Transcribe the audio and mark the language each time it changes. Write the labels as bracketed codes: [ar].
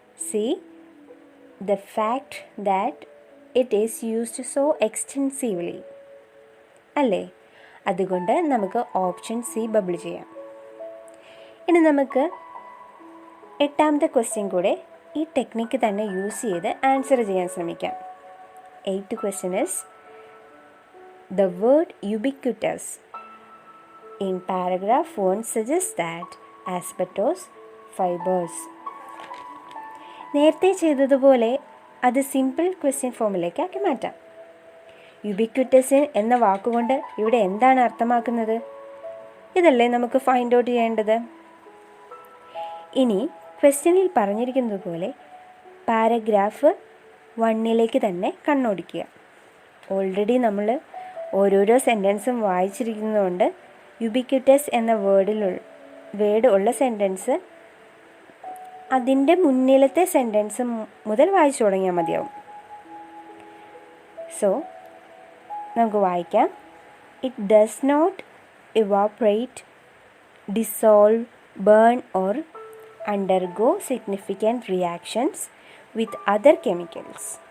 [en] C, the fact that it is used so extensively അല്ലേ? [ml] അതുകൊണ്ട് നമുക്ക് ഓപ്ഷൻ സി ബബിൾ ചെയ്യാം. ഇനി നമുക്ക് 8ാമത്തെ ക്വസ്റ്റ്യൻ കൂടെ ഈ ടെക്നിക്ക് തന്നെ യൂസ് ചെയ്ത് ആൻസർ ചെയ്യാൻ ശ്രമിക്കാം. [en] 8th question is the word ubiquitous in paragraph 1 suggests that asbestos fibers. [ml] നേരത്തെ ചെയ്തതുപോലെ അത് സിമ്പിൾ ക്വസ്റ്റ്യൻ ഫോമിലേക്ക് ആക്കി മാറ്റാം. യുബിക്വിറ്റസ് എന്ന വാക്കുകൊണ്ട് ഇവിടെ എന്താണ് അർത്ഥമാക്കുന്നത്? ഇതല്ലേ നമുക്ക് ഫൈൻഡ് ഔട്ട് ചെയ്യേണ്ടത്. ഇനി ക്വസ്റ്റ്യനിൽ പറഞ്ഞിരിക്കുന്നത് പോലെ പാരഗ്രാഫ് 1 തന്നെ കണ്ണോടിക്കുക. ഓൾറെഡി നമ്മൾ ഓരോരോ സെൻറ്റൻസും വായിച്ചിരിക്കുന്നതുകൊണ്ട് യുബിക്വിറ്റസ് എന്ന വേർഡ് ഉള്ള സെൻറ്റൻസ് അതിൻ്റെ മുന്നിലത്തെ സെൻറ്റൻസ് മുതൽ വായിച്ചു തുടങ്ങിയാൽ മതിയാവും. സോ നമുക്ക് വായിക്കാം. [en] It does not evaporate, dissolve, burn or undergo significant reactions with other chemicals.